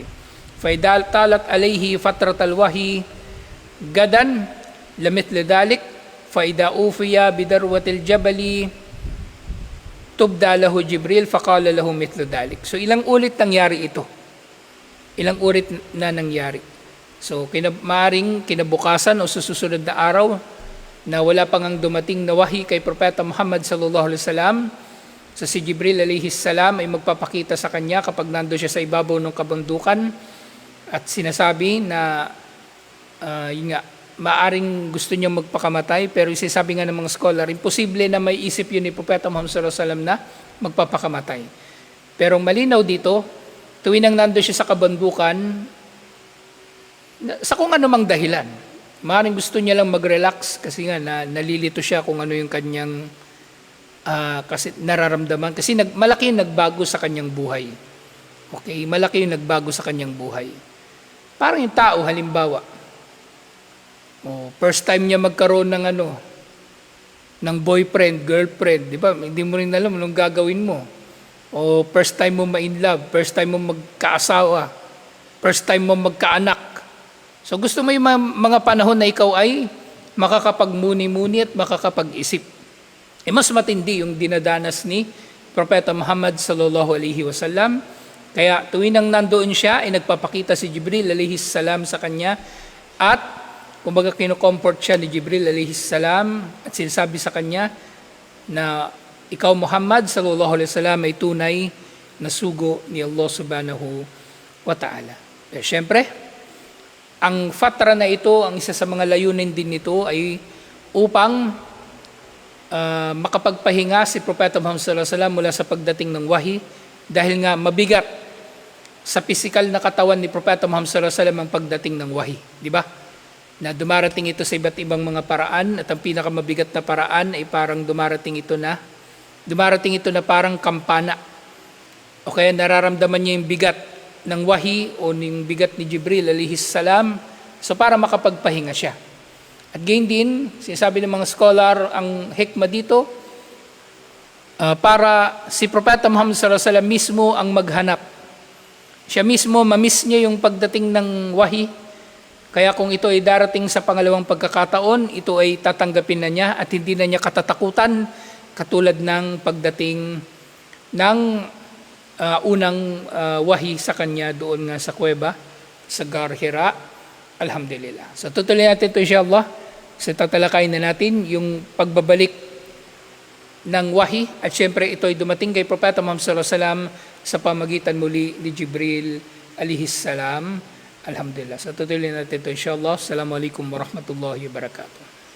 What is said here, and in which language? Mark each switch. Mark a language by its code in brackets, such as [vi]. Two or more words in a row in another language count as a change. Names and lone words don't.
[ar] فإذا طالت عليه فترة الوحي غدا لمثل ذلك، فإذا أوفى بذروة الجبل تبدى له جبريل فقال له مثل ذلك. [tl] So ilang ulit nangyari ito? Ilang ulit na nangyari? So maaring kinabukasan o susunod na araw na wala pang ang dumating na wahi kay Propeta Muhammad [ar] صلى الله عليه وسلم, [tl] so si Jibril [ar] عليه السلام [tl] ay magpapakita sa kanya kapag nando siya sa ibabaw ng kabundukan at sinasabi na yun nga, maaring gusto niya magpakamatay, pero isasabi nga ng mga scholar, imposible na may isip yun ni Propeta Muhammad [ar] صلى الله عليه وسلم [tl] na magpapakamatay. Pero malinaw dito, tuwing nang nando siya sa kabundukan, sa kung anumang dahilan, maaring gusto niya lang mag-relax kasi nga nalilito siya kung ano yung kanyang kasi nararamdaman. Kasi malaki yung nagbago sa kanyang buhay. Okay, malaki yung nagbago sa kanyang buhay. Parang yung tao, halimbawa, [en] first time [tl] niya magkaroon ng ng boyfriend, girlfriend, di ba? Hindi mo rin alam anong gagawin mo. O [en] first time [tl] mo ma-in love, [en] first time [tl] mo magkaasawa, [en] first time [tl] mo magkaanak. So gusto mo yung mga panahon na ikaw ay makakapagmuni-muni at makakapag-isip. Mas matindi yung dinadanas ni Propeta Muhammad [ar] صلى الله عليه وسلم. [tl] Kaya tuwing nang nandoon siya, ay nagpapakita si Jibril [ar] عليه السلام [tl] sa kanya at kumbaga kinukomfort siya ni Jibril [ar] عليه السلام [tl] at sinasabi sa kanya na ikaw Muhammad [ar] صلى الله عليه وسلم [tl] ay tunay na sugo ni Allah [ar] سبحانه و تعالى. [tl] Pero syempre, ang fatra na ito, ang isa sa mga layunin din nito ay upang makapagpahinga si Propeta Muhammad [ar] صلى الله عليه وسلم [tl] mula sa pagdating ng wahi dahil nga mabigat sa pisikal na katawan ni Propeta Muhammad [ar] صلى الله عليه وسلم [tl] ang pagdating ng wahi, di ba? Na dumarating ito sa iba't ibang mga paraan at ang pinakamabigat na paraan ay parang dumarating ito na parang kampana. O kaya nararamdaman niya yung bigat ng wahi o yung bigat ni Jibril [ar] عليه السلام, [tl] so para makapagpahinga siya. At gayon din, sinasabi ng mga scholar, ang hikmah dito, para si Propeta Muhammad [ar] صلى الله عليه وسلم [tl] mismo ang maghanap. Siya mismo, mamiss niya yung pagdating ng wahi. Kaya kung ito ay darating sa pangalawang pagkakataon, ito ay tatanggapin na niya at hindi na niya katatakutan katulad ng pagdating ng unang wahi sa kanya doon nga sa kuweba, sa Gar Hira. Alhamdulillah. So tutuloy natin ito insyaAllah. So tatalakayin na natin yung pagbabalik ng wahi at syempre ito ay dumating kay Propeta Muhammad [ar] صلى الله عليه وسلم [tl] sa pamagitan muli ni Jibril [ar] عليه السلام. [tl] Alhamdulillah. So tutuloy natin ito insyaAllah. [ar] السلام عليكم ورحمة الله وبركاته.